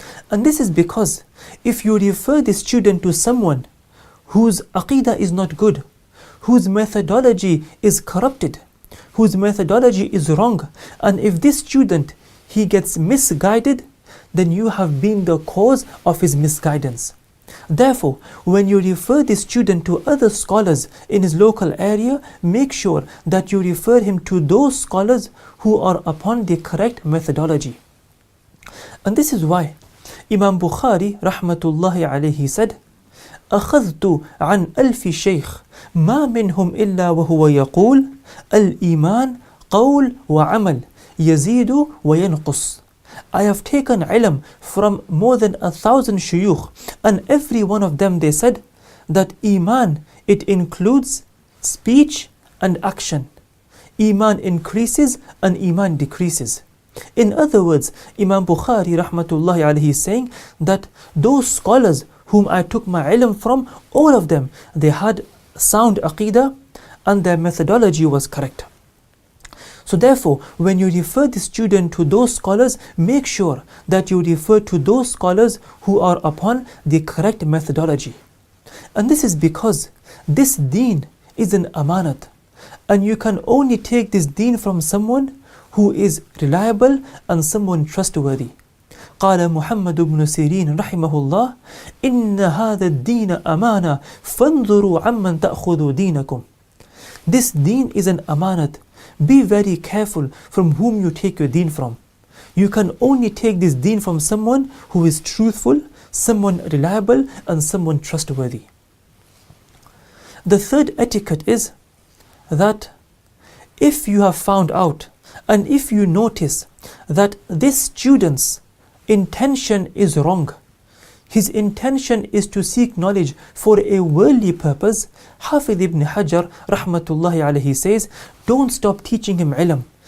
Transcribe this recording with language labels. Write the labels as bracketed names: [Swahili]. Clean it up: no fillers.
[English] And this is because if you refer the student to someone whose aqidah is not good, whose methodology is corrupted, whose methodology is wrong, and if this student, he gets misguided, then you have been the cause of his misguidance. Therefore, when you refer the student to other scholars in his local area, make sure that you refer him to those scholars who are upon the correct methodology. And this is why Imam Bukhari rahmatullahi alayhi said, [Arabic] أخذت عن ألف شيخ ما منهم إلا وهو يقول الإيمان قول وعمل يزيد وينقص. [English] I have taken ilm from more than 1,000 shuyukh, and every one of them they said that Iman, it includes speech and action. Iman increases and Iman decreases. In other words, Imam Bukhari rahmatullahi alayhi is saying that those scholars whom I took my ilm from, all of them, they had sound aqidah and their methodology was correct. So therefore, when you refer the student to those scholars, make sure that you refer to those scholars who are upon the correct methodology. And this is because this deen is an amanat, and you can only take this deen from someone who is reliable and someone trustworthy. [Arabic] قال محمد بن سيرين رحمه الله إن هذا الدين أمانة فانظروا عمن تأخذوا دينكم. [English] This deen is an amanat. Be very careful from whom you take your deen from. You can only take this deen from someone who is truthful, someone reliable, and someone trustworthy. The third etiquette is that if you have found out and if you notice that this student's intention is wrong, his intention is to seek knowledge for a worldly purpose, Hafidh ibn Hajar rahmatullahi alayhi says, don't stop teaching him ilm.